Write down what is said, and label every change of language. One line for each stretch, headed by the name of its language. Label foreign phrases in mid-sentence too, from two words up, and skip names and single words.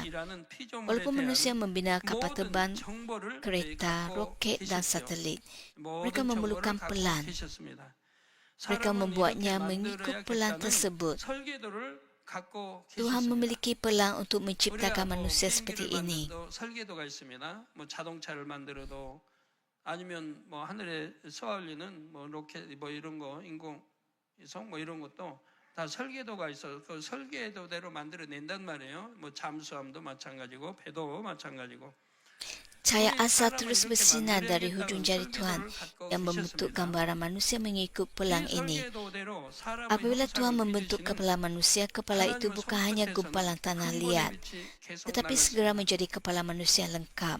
Malay: Walaupun manusia membina kapal terbang, kereta, roket dan satelit, mereka memerlukan pelan. Mereka membuatnya mengikut pelan tersebut. Tuhan memiliki pelan untuk menciptakan manusia seperti ini.
Korean: 아니면 뭐 하늘에 쏘아올리는 뭐 로켓 뭐 이런 거 인공위성 뭐 이런 것도 다 설계도가 있어. 그 설계도대로 만들어낸단 말이에요. 뭐 잠수함도 마찬가지고 배도 마찬가지고.
Malay: Cahaya asal terus bersinar dari hujung jari Tuhan yang membentuk gambaran manusia mengikut pelang ini. Apabila Tuhan membentuk kepala manusia, kepala itu bukan hanya gumpalan tanah liat, tetapi segera menjadi kepala manusia lengkap.